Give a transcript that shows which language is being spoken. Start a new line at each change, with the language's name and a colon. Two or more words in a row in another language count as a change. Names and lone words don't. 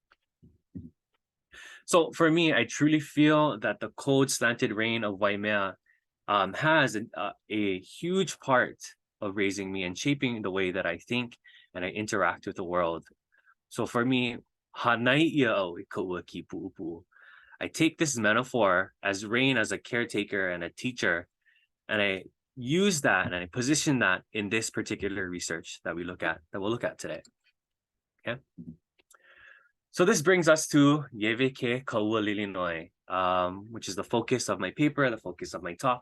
English: So for me, I truly feel that the cold slanted rain of Waimea has a huge part of raising me and shaping the way that I think and I interact with the world. So for me,
Hawaiian: hanai iau i ka ua ki puʻupuʻu.
English: I take this metaphor as rain as a caretaker and a teacher, and I use that and I position that in this particular research that we'll look at today. Okay. So this brings us to Yeveke Kaualilinoe, which is the focus of my paper, the focus of my talk.